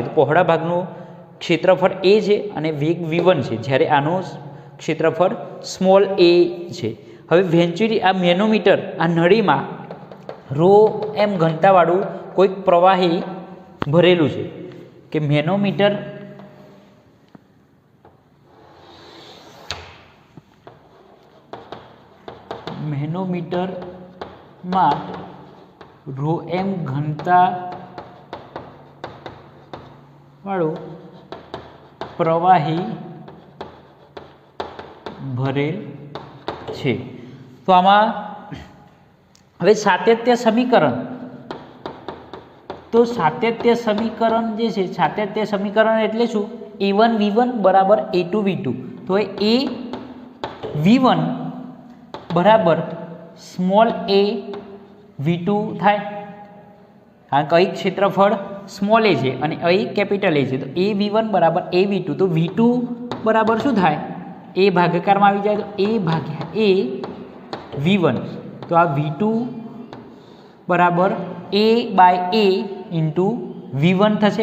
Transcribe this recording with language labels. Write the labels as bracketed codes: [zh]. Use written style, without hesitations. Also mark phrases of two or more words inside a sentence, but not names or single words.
[gu] તો પહોળા ભાગનું ક્ષેત્રફળ એ છે અને વેગ v1 છે જ્યારે આનું ક્ષેત્રફળ સ્મૉલ એ છે। હવે વેંચુરી આ મેનોમીટર આ નળીમાં ρm ઘનતાવાળું કોઈક પ્રવાહી ભરેલું [hi] है कि [gu] मेनोमीटर મેં ρm ઘનતા વાળું પ્રવાહી ભરેલ છે। તો આમાં હવે સાતત્ય સમીકરણ તો સાતત્ય સમીકરણ જે છે સાતત્ય સમીકરણ એટલે શું a1 v1 બરાબર a2 v2 તો એ v1 બરાબર સ્મૉલ એ v2 થાય કારણ કે અહીં ક્ષેત્રફળ સ્મૉલ એ [hi] है और [gu] અહીં કૅપિટલ એ હૈ। તો એ v1 બરાબર એ v2 તો v2 બરાબર શું થાય એ ભાગાકાર મેં આવી જાએ તો એ ભાગ્યા એ v1 તો આ v2 બરાબર એ [en] by a into [gu] v1 થશે।